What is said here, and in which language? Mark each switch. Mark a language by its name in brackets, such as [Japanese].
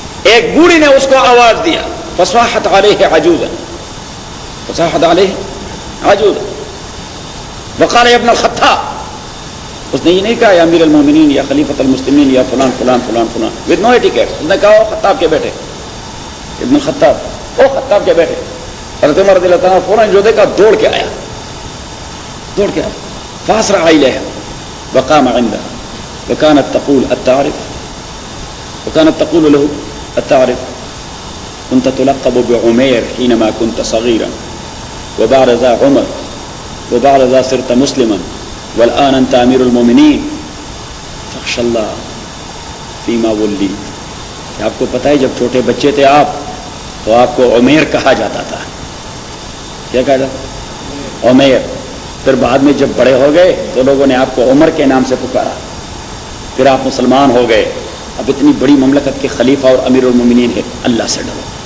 [Urdu] ایک بوڑھی نے اس کو آواز دیا، [Arabic] فصاحت علیہ عجوزا، فصاحت علیہ عجوزا، وقال یا ابن الخطاب. [Urdu] اس نے یہ نہیں کہا یا امیر المومنین یا خلیفۃ المسلمین یا فلان فلان فلان فلان [English] with no etiquette. [Urdu] اس نے کہا او خطاب کے بیٹے، ابن الخطاب، او خطاب کے بیٹے. حضرت عمر رضی اللہ تعالیٰ فوراً جو دیکھا دوڑ کے آیا، دوڑ کے آیا. [Arabic] فاسرع الیہا وقام عندها وكانت تقول التعرف، وكانت تقول له التعرف كنت تلقب بعمير حينما كنت صغيرا وبعد ذا عمر وبعد ذا صرت مسلما والآن أنت أمير المؤمنين فاخشى الله فيما وليت. [Urdu] کہ آپ کو پتہ ہے جب چھوٹے بچے تھے آپ تو آپ کو عمیر کہا جاتا تھا. کیا کہا جاتا؟ عمیر. پھر بعد میں جب بڑے ہو گئے تو لوگوں نے آپ کو عمر کے نام سے پکارا، پھر آپ مسلمان ہو گئے. اب اتنی بڑی مملکت کے خلیفہ اور امیر المومنین ہے، اللہ سے ڈرو.